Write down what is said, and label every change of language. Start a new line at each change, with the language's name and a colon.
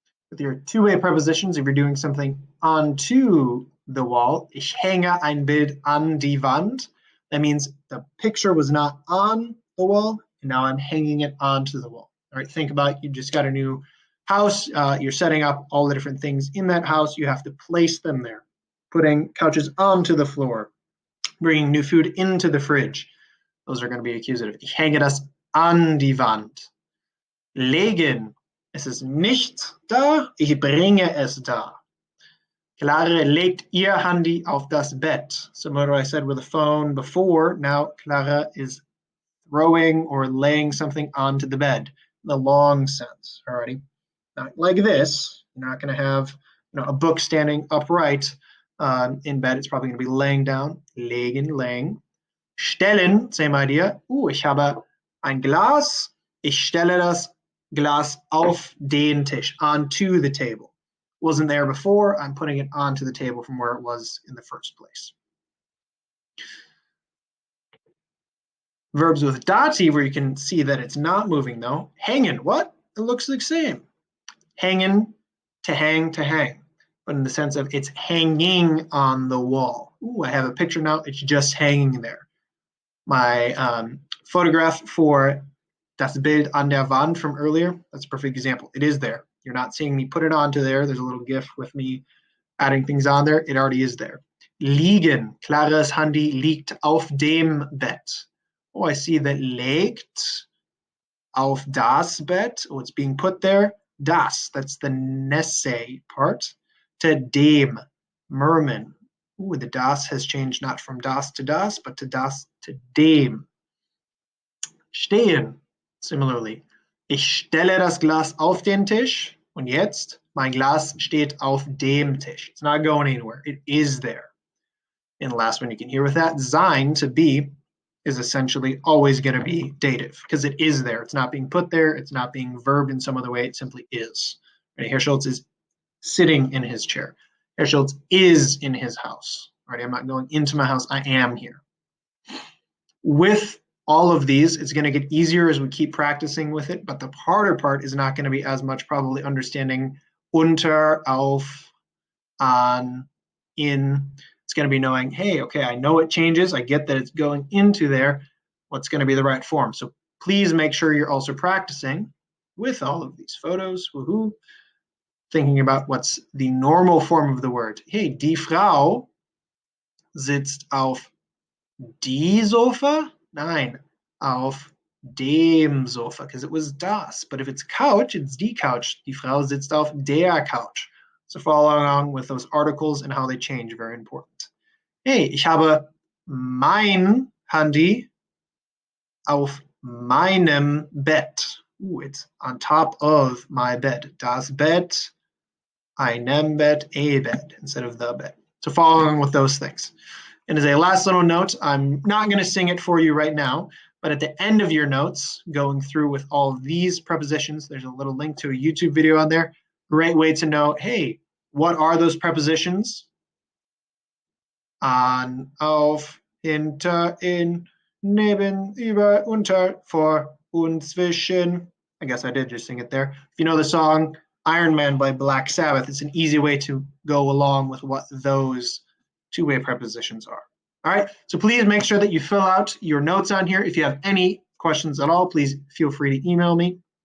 English: With your two-way prepositions, if you're doing something onto the wall,
German: ich hänge ein Bild an die Wand,
English: that means the picture was not on the wall, and now I'm hanging it onto the wall. All right, think about you just got a new house, you're setting up all the different things in that house, you have to place them there, putting couches onto the floor, bringing new food into the fridge. Those are going to be accusative.
German: Ich hänge das an die Wand. Legen. Es ist nicht da. Ich bringe es da. Clara legt ihr Handy auf das Bett.
English: Similar to what I said with the phone before. Now Clara is throwing or laying something onto the bed. In the long sense. Alrighty. Not like this. You're not going to have a book standing upright in bed. It's probably going to be laying down. Legen, laying. Stellen, same idea.
German: Ich habe ein Glas. Ich stelle das Glas auf den Tisch,
English: onto the table. Wasn't there before. I'm putting it onto the table from where it was in the first place. Verbs with dative, where you can see that it's not moving though. Hängen, what? It looks the same. Hängen, to hang, to hang. But in the sense of it's hanging on the wall. I have a picture now. It's just hanging there. My photograph for
German: das Bild an der Wand
English: from earlier, that's a perfect example. It is there. You're not seeing me put it onto there. There's a little GIF with me adding things on there. It already is there. Liegen.
German: Claras Handy liegt auf dem Bett.
English: I see that
German: legt auf das Bett.
English: It's being put there. Das, that's the Nesse part. To dem, Merman. The das has changed not from das, but to das to dem. Stehen, similarly.
German: Ich stelle das Glas auf den Tisch. Und jetzt, mein Glas steht auf dem Tisch.
English: It's not going anywhere. It is there. And the last one you can hear with that, sein, to be, is essentially always going to be dative because it is there. It's not being put there. It's not being verbed in some other way. It simply is. Right? Herr Schultz is sitting in his chair. Herr Schultz is in his house. Right? I'm not going into my house. I am here. With all of these, it's going to get easier as we keep practicing with it, but the harder part is not going to be as much probably understanding unter, auf, an, in. It's going to be knowing, hey, okay, I know it changes. I get that it's going into there. What's going to be the right form? So please make sure you're also practicing with all of these photos, woohoo, thinking about what's the normal form of the word.
German: Hey, die Frau sitzt auf die Sofa? Nein, auf dem Sofa,
English: because it was das. But if it's couch, it's die Couch.
German: Die Frau sitzt auf der Couch.
English: So follow along with those articles and how they change, very important.
German: Hey, ich habe mein Handy auf meinem Bett.
English: Ooh, it's on top of my bed.
German: Das Bett, einem Bett,
English: a bed, instead of the bed. So follow along with those things. And as a last little note, I'm not going to sing it for you right now, but at the end of your notes, going through with all of these prepositions, there's a little link to a YouTube video on there. Great way to know, hey, what are those prepositions?
German: An, auf, hinter, in, neben, über, unter, vor, und, zwischen.
English: I guess I did just sing it there. If you know the song Iron Man by Black Sabbath, it's an easy way to go along with what those two-way prepositions are. All right, so please make sure that you fill out your notes on here. If you have any questions at all, please feel free to email me.